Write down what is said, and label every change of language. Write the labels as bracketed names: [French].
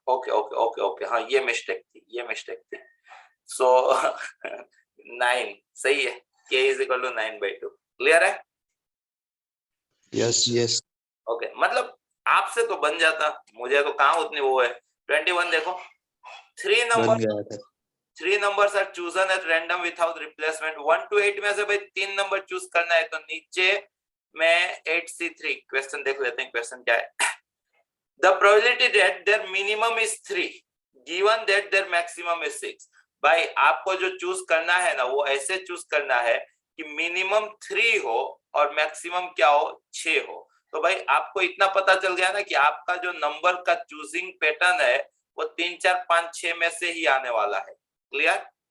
[Hindi] Okay okay okay okay, हाँ ये mistake थी। सो 9 सही है। k = 9/2। क्लियर है? [English] Yes yes. [Hindi] ओके, मतलब आपसे तो बन जाता, मुझे तो कहाँ उतनी वो है। 21 देखो, 3 बन नंबर गया था। [English] 3 numbers are chosen at random without replacement। [Hindi] 1 to 8 में से भाई 3 नंबर चूज करना है, तो नीचे में 8C3 क्वेश्चन देख लेते हैं। क्वेश्चन क्या है? [English] The probability that their minimum is 3 given that their maximum is 6। [Hindi] भाई आपको जो चूज करना है ना, वो ऐसे चूज करना है कि मिनिमम 3 हो और मैक्सिमम क्या हो, 6 हो। तो भाई आपको इतना पता चल गया ना कि आपका जो नंबर का चूजिंग पैटर्न है वो 3 4 5 6 में से ही आने वाला है। क्लियर?